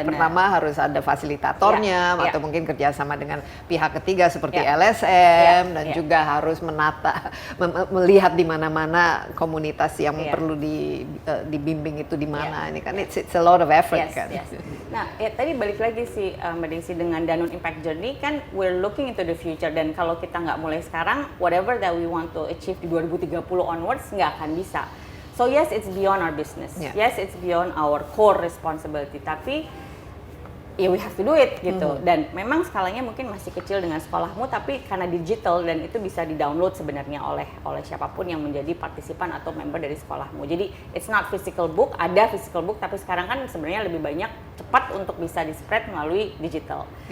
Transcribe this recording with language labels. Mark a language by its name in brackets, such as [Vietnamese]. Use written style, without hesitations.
[Indonesian] Pertama harus ada fasilitatornya atau mungkin kerjasama dengan pihak ketiga seperti LSM dan juga harus menata, melihat di mana-mana komunitas yang perlu dibimbing itu di mana. Ini kan [English] it's a lot of effort [Indonesian] kan. Nah, tadi balik lagi sih Mbak Desi dengan Danone Impact Journey kan [English] we're looking into the future, [Indonesian] dan kalau kita nggak mulai sekarang, [English] whatever that we want to achieve [Indonesian] di 2030 onwards nggak akan bisa. [English] So yes, it's beyond our business. Yes, it's beyond our core responsibility. [Indonesian] Tapi ya [English] we have to do it [Indonesian] gitu. Dan memang skalanya mungkin masih kecil dengan Sekolahmu, tapi karena digital dan itu bisa di-download sebenarnya oleh siapapun yang menjadi partisipan atau member dari Sekolahmu. Jadi [English] it's not physical book, [Indonesian] ada [English] physical book, [Indonesian] tapi sekarang kan sebenarnya lebih banyak cepat untuk bisa di-spread melalui digital.